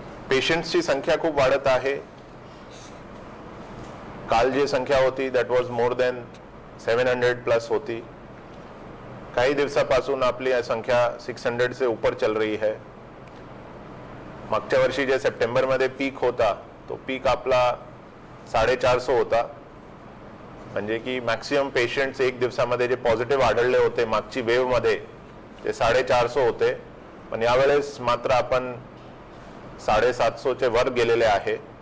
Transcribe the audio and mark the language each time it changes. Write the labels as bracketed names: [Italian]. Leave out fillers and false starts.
[Marathi] पेशंट्सची संख्या खूप वाढत आहे. काल जी संख्या होती [English] that was more than [Marathi] 700+ होती. काही दिवसापासून आपली संख्या [Hindi] 600 से ऊपर चल रही है. [Marathi] मागच्या वर्षी जे सप्टेंबरमध्ये पीक होता तो पीक आपला 450 होता. म्हणजे की मॅक्सिमम पेशंट्स एक दिवसामध्ये जे पॉझिटिव्ह आढळले होते मागची वेव्हमध्ये ते 450 होते. पण यावेळेस मात्र आपण 750 वर गेलेले आहे.